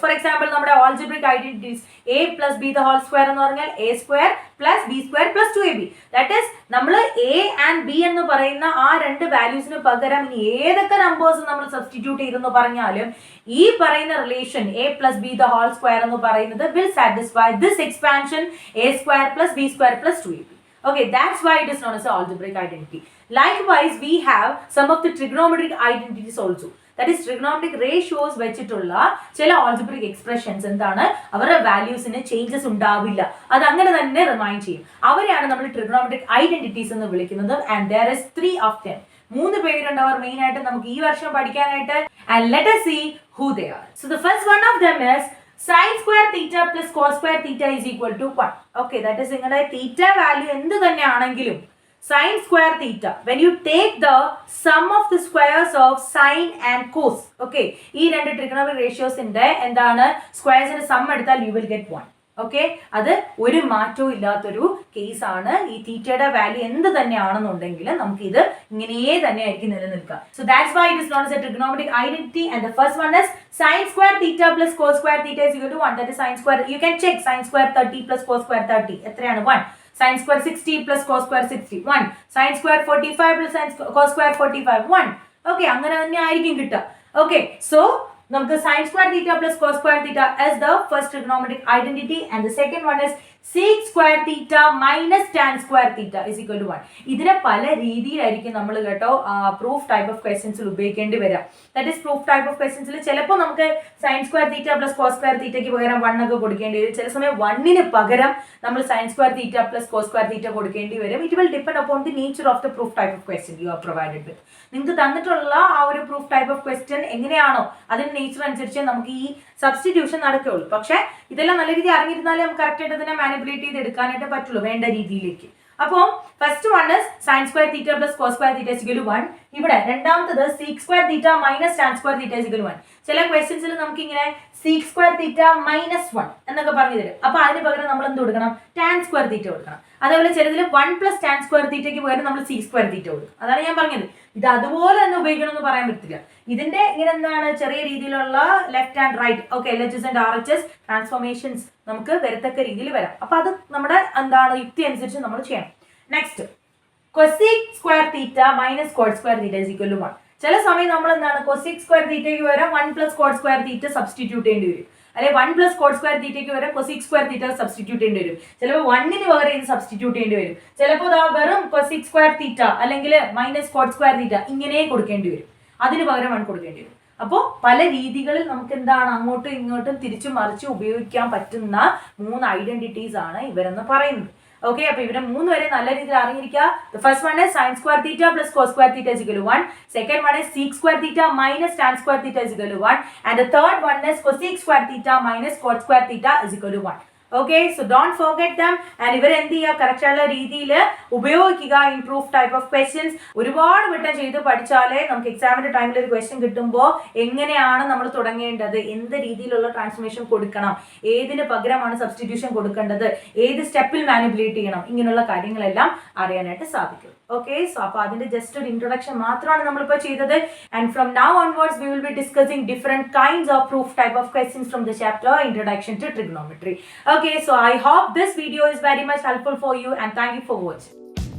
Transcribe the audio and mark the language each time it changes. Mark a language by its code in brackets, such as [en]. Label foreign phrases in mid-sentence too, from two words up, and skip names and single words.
[en] for example നമ്മുടെ algebraic identities a plus b the whole square [ml] എന്ന് പറഞ്ഞാൽ [en] a square plus b square plus 2ab. that is [ml] നമ്മൾ [en] a and b [ml] എന്ന് പറയുന്ന ആ രണ്ട് വാല്യൂസിന് പകരം ഇനി ഏതൊക്കെ നമ്പേഴ്സ് നമ്മൾ സബ്സ്റ്റിറ്റ്യൂട്ട് ചെയ്തെന്ന് പറഞ്ഞാലും ഈ പറയുന്ന റിലേഷൻ [en] a plus b the whole square [ml] എന്ന് പറയുന്നത് [en] will satisfy this expansion a square plus b square plus 2ab. Okay, that's why it is known as an algebraic identity. Likewise, we have some of the trigonometric identities also. That is trigonometric ratios [ml] വെച്ചിട്ടുള്ള ചില [en] algebraic expressions [ml] എന്താണ്, അവരുടെ വാല്യൂസിന് ചേഞ്ചസ് ഉണ്ടാവില്ല, അത് അങ്ങനെ തന്നെ റിമൈൻഡ് ചെയ്യും. അവരെയാണ് നമ്മൾ [en] trigonometric identities [ml] എന്ന് വിളിക്കുന്നത്. [en] And there is 3 of them. [ml] 3 പേരുണ്ട് അവർ മെയിൻ ആയിട്ട് നമുക്ക് ഈ വർഷം പഠിക്കാനായിട്ട്. [en] And let us see who they are. So the first one of them is sin square theta plus cos square theta is equal to 1. Okay, that is [ml] നിങ്ങളുടെ തീറ്റ വാല്യൂ എന്ത് തന്നെ ആണെങ്കിലും [en] sin square theta, when you take the sum of the squares of sin and cos, okay, [ml] ഈ രണ്ട് [en] trigonometric ratios [ml] ന്റെ എന്താണ് സ്ക്വയർസിന്റെ സം എടുത്താൽ [en] you will get 1. [ml] ഓക്കെ, അത് ഒരു മാറ്റവും ഇല്ലാത്തൊരു കേസാണ്. ഈ തീറ്റയുടെ വാല്യൂ എന്ത് തന്നെയാണെന്നുണ്ടെങ്കിൽ നമുക്ക് ഇത് ഇങ്ങനെ തന്നെ ആയിരിക്കും നിലനിൽക്കുക. [en] so that's why it is known as a trigonometric identity. and the first one is sin square theta plus cos square theta is equal to 1. That is sin square, you can check, sin square 30 plus cos square 30 എത്രയാണ് 1. sin square 60 plus cos square 60 1. sin square 45 plus cos square 45 1. [ml] ഓക്കെ, അങ്ങനെ തന്നെ ആയിരിക്കും കിട്ടുക. [en] okay, so നമുക്ക് sin square theta plus cos square theta as the first trigonometric identity, and the second one is sec square theta minus tan square theta is equal to 1. [ml] ഇതിനെ പല രീതിയിലായിരിക്കും നമ്മൾ കേട്ടോ [en] proof type of questionsil [ml] ഉപയോഗിക്കേണ്ടി വരാം. [en] that is proof type of questionsil [ml] ചിലപ്പോൾ നമുക്ക് [en] sin square theta plus cos square theta [ml] ക്ക് പകരം 1 ഒക്കെ കൊടുക്കേണ്ടി വരും. ചില സമയം 1ന് പകരം നമ്മൾ [en] sin square theta plus cos square theta [ml] കൊടുക്കേണ്ടി വരും. [en] it will depend upon the nature of the proof type of question you are provided with. [ml] നിങ്ങൾക്ക് തന്നിട്ടുള്ള ആ ഒരു [en] proof type of question [ml] എങ്ങനെയാണോ അതിന്റെ നേച്ചർ അനുസരിച്ച് നമുക്ക് ഈ സബ്സ്റ്റിറ്റ്യൂഷൻ നടക്കുകയുള്ളൂ. പക്ഷേ ഇതെല്ലാം നല്ല രീതിയിൽ അറിഞ്ഞിരുന്നാലേ നമുക്ക് കറക്റ്റ് ആയിട്ട് ഇതിനെ മാനിപ്പുലേറ്റ് ചെയ്ത് എടുക്കാനായിട്ട് പറ്റുള്ളൂ വേണ്ട രീതിയിലേക്ക്. [en] അപ്പോൾ first one is sin square theta plus cos square theta is equal to 1. [ml] ഇവിടെ രണ്ടാമത്തത് [en] sec square theta minus tan square theta is equal to 1. [ml] ചില ക്വസ്റ്റ്യൻസിൽ നമുക്ക് ഇങ്ങനെ [en] sec square theta minus 1 [ml] എന്നൊക്കെ പറഞ്ഞു തരും. അപ്പോൾ അതിന് പകരം നമ്മൾ എന്ത് കൊടുക്കണം, [en] tan square theta [ml] കൊടുക്കണം. അതേപോലെ ചിലതിൽ [en] 1 plus tan square theta [ml] ക്ക് പകരം നമ്മൾ [en] sec square theta [ml] കൊടുക്കും. അതാണ് ഞാൻ പറഞ്ഞത്. ഇത് അതുപോലെ തന്നെ ഉപയോഗിക്കണം എന്ന് പറയാൻ പറ്റില്ല. ഇതിന്റെ ഇങ്ങനെ എന്താണ് ചെറിയ രീതിയിലുള്ള [en] left and right okay LHS and RHS transformations [ml] നമുക്ക് വരത്തക്ക രീതിയിൽ വരാം. അപ്പൊ അത് നമ്മുടെ എന്താണ് യുക്തി അനുസരിച്ച് നമ്മൾ ചെയ്യണം. [en] നെക്സ്റ്റ് cosec square theta minus cot square theta is equal to 1. [ml] ചില സമയം നമ്മൾ എന്താണ് [en] cosec square theta [ml] ക്ക് വരാം [en] 1 plus cot square theta [ml] സബ്സ്റ്റിറ്റ്യൂട്ട് ചെയ്യേണ്ടി വരും. അല്ലെ [en] 1 plus cot square theta [ml] ക്ക് വരാം [en] cosec square theta [ml] സബ്സ്റ്റിറ്റ്യൂട്ട് ചെയ്യേണ്ടി വരും. ചിലപ്പോൾ 1ന് പകരം ഇത് സബ്സ്റ്റിറ്റ്യൂട്ട് ചെയ്യേണ്ടി വരും. ചിലപ്പോൾ വെറും [en] cosec square theta [ml] അല്ലെങ്കിൽ മൈനസ് [en] cot square theta [ml] ഇങ്ങനെ കൊടുക്കേണ്ടി വരും. അതിന് പകരം 1 കൊടുക്കേണ്ടി വരും. അപ്പോൾ പല രീതികളിൽ നമുക്ക് എന്താണ് അങ്ങോട്ടും ഇങ്ങോട്ടും തിരിച്ചു മറിച്ച് ഉപയോഗിക്കാൻ പറ്റുന്ന 3 ഐഡന്റിറ്റീസ് ആണ് ഇവരെന്ന് പറയുന്നത്. ഓക്കെ, അപ്പൊ ഇവരെ 3 വരെ നല്ല രീതിയിൽ അറിഞ്ഞിരിക്കുക. [en] The first one is sin square theta plus cos square theta is equal to 1. Second one is sec square theta minus tan square theta is equal to 1. And the third one is cosec square theta minus cot square theta is equal to 1. Okay, so don't forget them. [ml] And ഇവർ എന്ത് ചെയ്യുക, കറക്റ്റ് ആയിട്ടുള്ള രീതിയിൽ ഉപയോഗിക്കുക [en] in proof type of questions. [ml] ഒരുപാട് വട്ടം ചെയ്ത് പഠിച്ചാലേ നമുക്ക് എക്സാമിന്റെ ടൈമിൽ ഒരു ക്വസ്റ്റ്യൻ കിട്ടുമ്പോൾ എങ്ങനെയാണ് നമ്മൾ തുടങ്ങേണ്ടത്, എന്ത് രീതിയിലുള്ള ട്രാൻസ്ഫോർമേഷൻ കൊടുക്കണം, ഏതിന് പകരമാണ് സബ്സ്റ്റിറ്റ്യൂഷൻ കൊടുക്കേണ്ടത്, ഏത് സ്റ്റെപ്പിൽ മാനിപ്പുലേറ്റ് ചെയ്യണം, ഇങ്ങനെയുള്ള കാര്യങ്ങളെല്ലാം അറിയാനായിട്ട് സാധിക്കും. [en] Okay, so [ml] അപ്പോൾ അതിന്റെ ജസ്റ്റ് ഒരു ഇൻട്രൊഡക്ഷൻ മാത്രമാണ് നമ്മളിപ്പോൾ ചെയ്തത്. [en] and from now onwards we will be discussing different kinds of proof type of questions from the chapter introduction to trigonometry. Okay, so I hope this video is very much helpful for you and thank you for watching.